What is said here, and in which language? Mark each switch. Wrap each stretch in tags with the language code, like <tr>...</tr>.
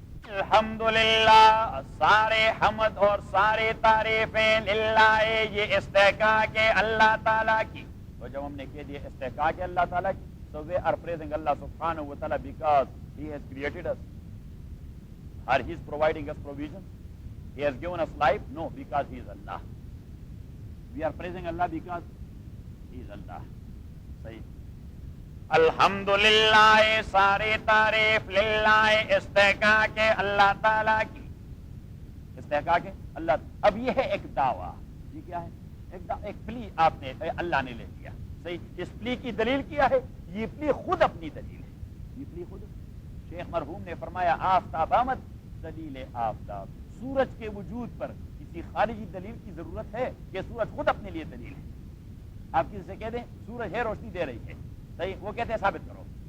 <ur>الحمدللہ، سارے حمد اور سارے تعریفیں للہ، یہ استحقاق ہے اللہ تعالیٰ کی۔</ur> <en>تو جب ہم نے کہہ دیا استحقاق ہے اللہ تعالیٰ کی، so we are praising Allah subhanahu wa ta'ala because He has created us, or He is providing us provision, He has given us life? No, because He is Allah. We are praising Allah because He is Allah.</en> <ur>صحیح، الحمدللہ، ساری تعریف للہ، استحقاق ہے اللہ تعالیٰ کی، استحقاق ہے اللہ۔ اب یہ ہے ایک دعویٰ، یہ کیا ہے؟ ایک پلی آپ نے اللہ نے لے لیا، صحیح، اس پلی کی دلیل کیا ہے؟ یہ پلی خود اپنی دلیل ہے، یہ پلی خود۔ شیخ مرحوم نے فرمایا</ur> <fa>آفتاب آمد دلیل آفتاب،</fa> <ur>سورج کے وجود پر کسی خارجی دلیل کی ضرورت ہے کہ سورج خود اپنے لیے دلیل ہے؟ آپ کسی سے کہہ دیں سورج ہے، روشنی دے رہی ہے، صحیح، وہ کہتے ہیں ثابت کرو،</ur>